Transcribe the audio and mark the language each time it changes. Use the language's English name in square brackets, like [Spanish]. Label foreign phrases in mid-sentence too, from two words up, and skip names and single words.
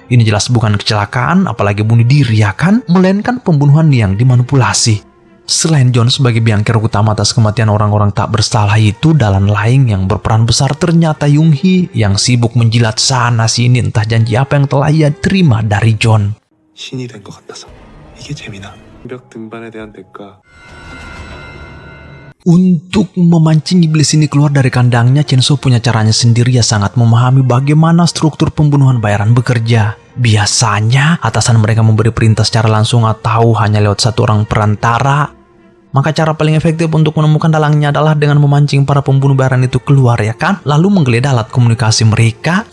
[Indonesian] Ini jelas bukan kecelakaan, apalagi bunuh diri ya kan, melainkan pembunuhan yang dimanipulasi. Selain John sebagai biangker utama atas kematian orang-orang tak bersalah itu, dalang lain yang berperan besar ternyata Yung Hee yang sibuk menjilat sana sini entah janji apa yang telah ia terima dari John. [Korean] 신이 된 것 같아서 이게 재미나. 벽 등반에 대한 대가. [Indonesian] Untuk memancing iblis ini keluar dari kandangnya, Chenso punya caranya sendiri. Ya sangat memahami bagaimana struktur pembunuhan bayaran bekerja. Biasanya atasan mereka memberi perintah secara langsung atau hanya lewat satu orang perantara. Maka cara paling efektif untuk menemukan dalangnya adalah dengan memancing para pembunuh bayaran itu keluar ya kan, lalu menggeledah alat komunikasi mereka.